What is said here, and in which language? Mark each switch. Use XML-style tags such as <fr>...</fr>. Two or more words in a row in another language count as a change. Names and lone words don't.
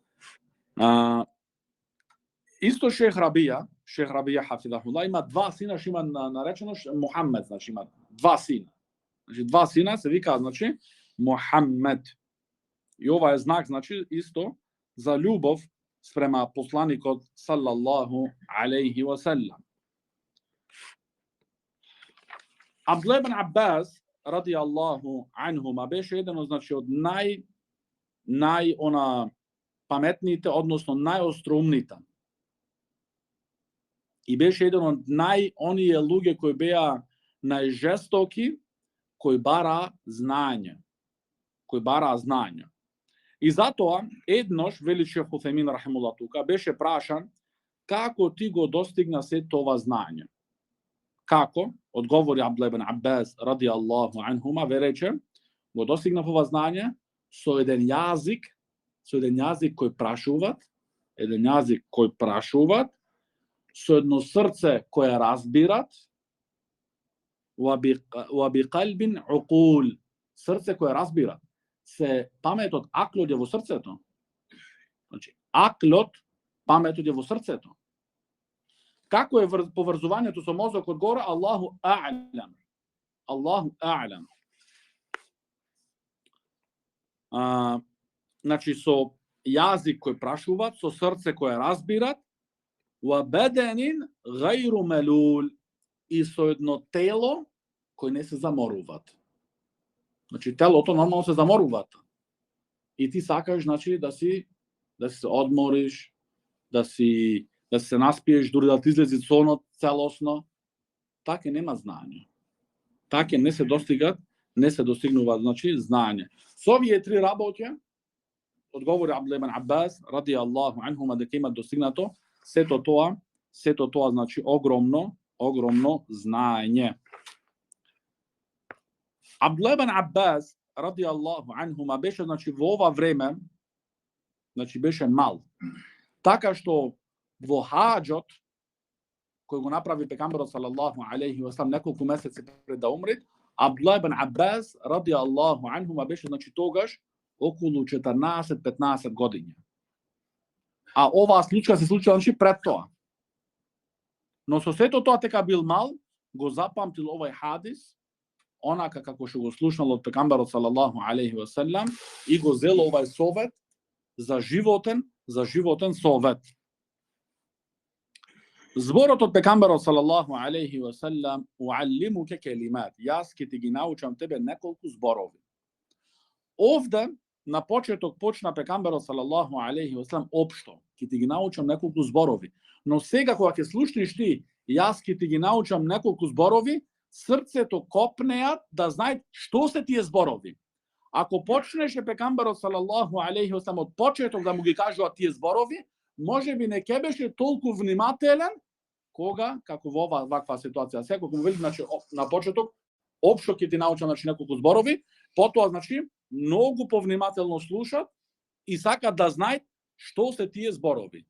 <mk>Исто Шех Рабија хафидахулlah има два сина, што има наречено Мухаммед, значи има два сина. Значи два сина се вика значи Мухаммед. И ова е знак значи исто за љубов спрема посланикот</mk> <ar>صلى الله عليه وسلم.</ar> <mk>Абдулlah ибн Аббас</mk> <ar>رضي الله عنهما</ar> <mk>беше еден значи од она паметните, односно најостроумните. И беше еден од оние луѓе кои беа најжестоки, кои бара знање. И затоа еднош вели Шех Утхајмин рахимуллах тука беше прашан како ти го достигна се това знање. Како? Одговори Абдулlah ибн Аббас</mk> <ar>رضي الله عنهما,</ar> <mk>ве рече, го достигнав ова знање со еден јазик кој прашуваат, со едно срце кое разбират,</mk> <ar>وبقلب عقول,</ar> <mk>срце кое разбира. Се паметот, аклот е во срцето. Значи, аклот, паметот е во срцето. Како е поврзувањето со мозокот горе?</mk> <ar>الله أعلم.</ar> <mk>Значи, со јазик кој прашуваат, со срце кое разбират,</mk> <ar>وبدن غير ملول,</ar> <mk>и со едно тело кој не се заморуваат. Значи телото нормално се заморуваат. И ти сакаш значи да се одмориш, да се наспиеш, дури да ти излези сонот целосно. Така нема знање. Така не се достигнува значи знање. Со овие три работи одговори Абдулlah ибн Аббас</mk> <ar>رضي الله عنهما</ar> <mk>дека има достигнато сето тоа значи огромно знање. Абдулlah ибн Аббас</mk> <ar>رضي الله عنهما</ar> <mk>беше значи во ова време значи беше мал. Така што во хаџот кој го направи пегамберот</mk> <ar>صلى الله عليه وسلم</ar> <mk>неколку месеци пред да умре, Абдулlah ибн Аббас</mk> <ar>رضي الله عنهما</ar> <mk>беше значи тогаш околу 14-15 години. А оваа случка се случила значи пред тоа. Но со сето тоа дека бил мал, го запамтил овај хадис, онака како што го слушнал од пегамберот</mk> <ar>صلى الله عليه وسلم</ar> <mk>и го зел овај совет за животен совет. Зборот од пегамберот</mk> <ar>صلى الله عليه وسلم أعلمك كلمات,</ar> <mk>јас ќе ти ги научам тебе неколку зборови. Овде на почеток почна пегамберот</mk> <ar>صلى الله عليه وسلم</ar> <mk>општо, ќе ти ги научам неколку зборови. Но сега кога ќе слушнеш ти, јас ќе ти ги научам неколку зборови, срцето копнеат да знаат што се тие зборови. Ако почнеше пегамберот</mk> <ar>صلى الله عليه وسلم</ar> <mk>од почеток да му ги кажуваат тие зборови, можеби не ќе беше толку внимателен кога како во ваква ситуација. Сега кога му вели значи на почеток општо ќе ти научам значи неколку зборови, потоа значи многу повнимателно слушат и сакат да знаат што се тие зборови.</mk>